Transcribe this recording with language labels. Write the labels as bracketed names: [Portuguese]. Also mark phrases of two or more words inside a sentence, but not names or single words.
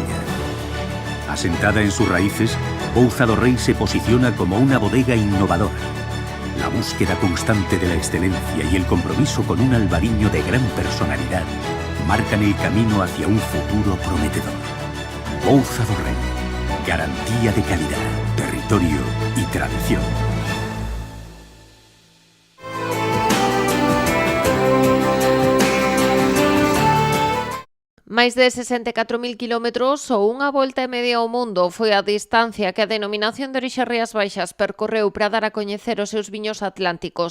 [Spanish] Asentada en sus raíces, Pouza do Rei se posiciona como una bodega innovadora. La búsqueda constante de la excelencia y el compromiso con un albariño de gran personalidad marcan el camino hacia un futuro prometedor. Pouza do Rei, garantía de calidad, territorio y tradición. [Galician] Máis de 64.000 kilómetros ou unha volta e media ao mundo foi a distancia que a denominación de orixe Rías Baixas percorreu para dar a coñecer os seus viños atlánticos.